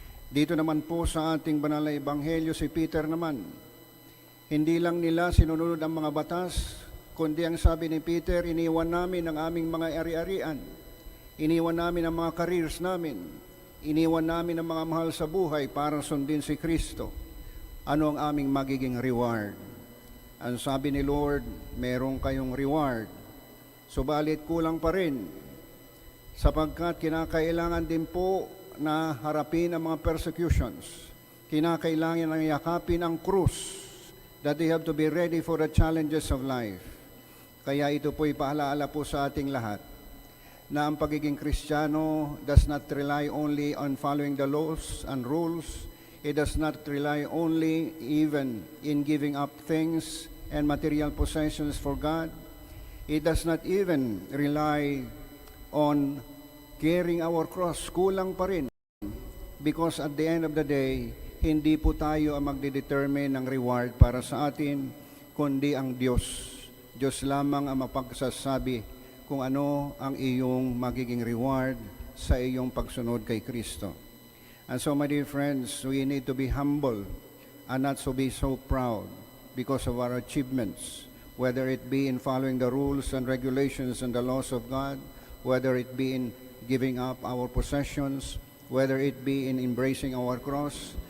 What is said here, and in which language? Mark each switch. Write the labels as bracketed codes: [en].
[tl] Dito naman po sa ating banal na ebanghelyo si Peter naman, hindi lang nila sinunod ang mga batas, kundi ang sabi ni Peter, iniwan namin ang aming mga ari-arian, iniwan namin ang mga careers namin, iniwan namin ang mga mahal sa buhay para sundin si Kristo. Ano ang aming magiging reward? Ang sabi ni Lord, meron kayong reward. Subalit kulang pa rin, sapagkat kinakailangan din po na harapin ang mga persecutions. Kinakailangan ng yakapin ang krus, that they have to be ready for the challenges of life. Kaya ito po'y paalaala po sa ating lahat na ang pagiging Kristiyano does not rely only on following the laws and rules. [en] It does not rely only even in giving up things and material possessions for God. It does not even rely on carrying our cross. [tl] Kulang pa rin. Because at the end of the day, hindi po tayo ang magdedetermine ng reward para sa atin, kundi ang Diyos. Diyos lamang ang mapagsasabi kung ano ang iyong magiging reward sa iyong pagsunod kay Kristo. [en] And so, my dear friends, we need to be humble and not to be so proud because of our achievements, whether it be in following the rules and regulations and the laws of God, whether it be in giving up our possessions, whether it be in embracing our cross.